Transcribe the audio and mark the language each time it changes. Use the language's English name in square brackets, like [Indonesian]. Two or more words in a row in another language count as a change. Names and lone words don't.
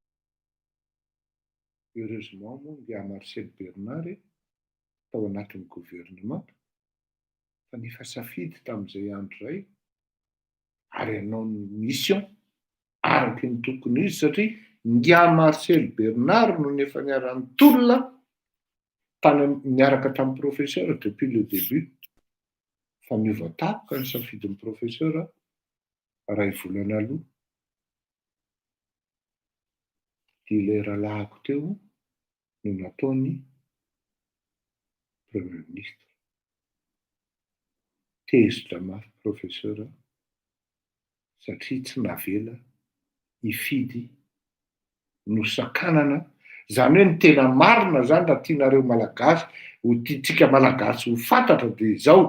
[Malagasy] heureusement moa ngia Marcel Bernard tao anatin'ny gouvernement fa nefa safidy tamin'izay andro zay ary hanao ny mission araky ny tokony izy satria ngia Marcel Bernard no nefa niarany tolona tany niaraka tamin'ny professeur [French] depuis le début [Malagasy] fa niova-tapoka ny safidin'ny profesera ray volana aloha dia ilay rahalahako teo no nataony [French] premier ministre. [Malagasy] Tezitra mafy profesera satria tsy navela hifidy nosakanana, zany hoe ny tena marina zany raha tianareo malagasy ho tiantsika malagasy ho fantatra dia izao.